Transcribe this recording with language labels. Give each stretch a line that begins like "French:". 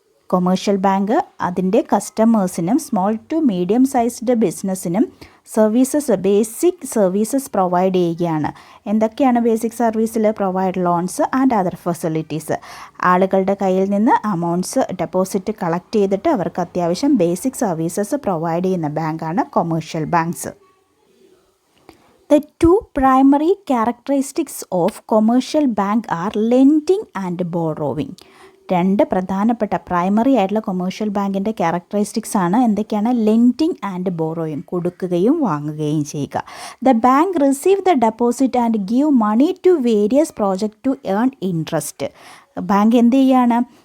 Malayalam: Commercial bank അതിൻ്റെ കസ്റ്റമേഴ്സിനും small to medium sized ബിസിനസ്സിനും basic services provide ചെയ്യുകയാണ്. എന്തൊക്കെയാണ് ബേസിക് സർവീസിൽ?
English: Provide loans and other facilities.
Malayalam: ആളുകളുടെ കയ്യിൽ നിന്ന് അമൗണ്ട്സ് ഡെപ്പോസിറ്റ് കളക്ട് ചെയ്തിട്ട് അവർക്ക് അത്യാവശ്യം ബേസിക് സർവീസസ് പ്രൊവൈഡ് ചെയ്യുന്ന ബാങ്കാണ് commercial banks.
English: The two primary characteristics of commercial bank are lending and borrowing.
Malayalam: രണ്ട് പ്രധാനപ്പെട്ട പ്രൈമറി ആയിട്ടുള്ള കൊമേഴ്ഷ്യൽ ബാങ്കിൻ്റെ ക്യാരക്ടറിസ്റ്റിക്സ് ആണ്. എന്തൊക്കെയാണ്? ലെൻഡിങ് ആൻഡ് ബോറോയിങ്, കൊടുക്കുകയും വാങ്ങുകയും ചെയ്യുക.
English: The bank receive the deposit and give money to various project to earn interest.
Malayalam: Bank എന്ത് ചെയ്യുകയാണ്?